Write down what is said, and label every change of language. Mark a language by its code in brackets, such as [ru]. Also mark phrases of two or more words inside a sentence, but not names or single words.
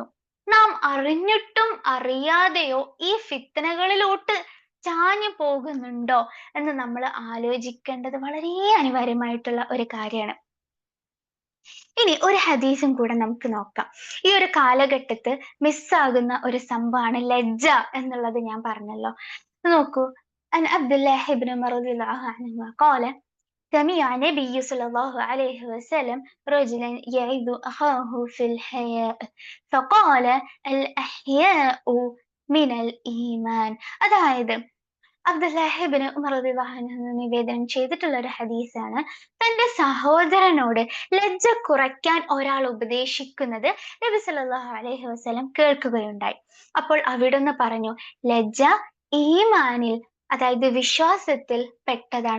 [ml] നാം അറിഞ്ഞിട്ടും അറിയാതെയോ ഈ ഫിത്നകളിലോട്ട് ചാഞ്ഞു പോകുന്നുണ്ടോ എന്ന് നമ്മൾ ആലോചിക്കേണ്ടത് വളരെ അനിവാര്യമായിട്ടുള്ള ഒരു കാര്യമാണ്. ഇനി ഒരു ഹദീസും കൂടെ നമുക്ക് നോക്കാം. ഈ ഒരു കാലഘട്ടത്ത് മിസ്സാകുന്ന ഒരു സംഭവമാണ് ലജ്ജ എന്നുള്ളത് ഞാൻ പറഞ്ഞല്ലോ. [ar] നോക്കൂ, عن عبد الله بن عمر رضي الله عنه قال سمع النبي صلى الله عليه وسلم رجلا يعظ أخاه في الحياء فقال الأحياء من الإيمان. [ml] അതായത് അബ്ദുല്ലാഹി ഇബ്നു ഉമർ [ar] رضي الله عنه [ml] നിവേദനം ചെയ്തിട്ടുള്ള ഒരു ഹദീസാണ്. തന്റെ സഹോദരനോട് ലജ്ജ കുറയ്ക്കാൻ ഒരാൾ ഉപദേശിക്കുന്നത് നബി [ar] صلى الله عليه وسلم [ml] കേൾക്കുകയുണ്ടായി. അപ്പോൾ അവിടുന്ന് പറഞ്ഞു, ലജ്ജ ഈമാനിൽ, അതായത് വിശ്വാസത്തിൽ പെട്ടതാണ്.